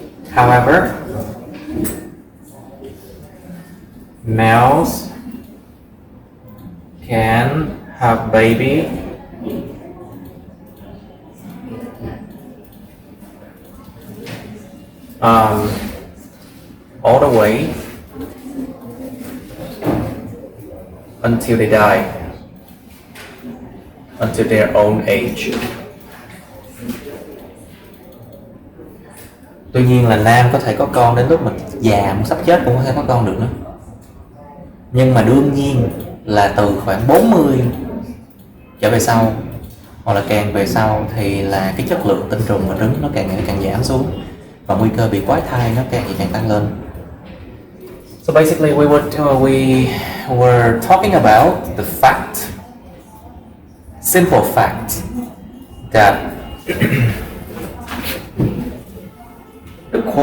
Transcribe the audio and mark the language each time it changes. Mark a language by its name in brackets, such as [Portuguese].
[English] However, males can have baby all the way until they die, until their own age. [Vietnamese] Tuy nhiên là nam có thể có con đến lúc mình già, sắp chết cũng có thể có con được nữa. Nhưng mà đương nhiên là từ khoảng 40 trở về sau, hoặc là càng về sau thì là cái chất lượng tinh trùng và trứng nó càng ngày càng giảm xuống, và nguy cơ bị quái thai nó càng ngày càng tăng lên. [English] So basically we were talking about the simple fact that the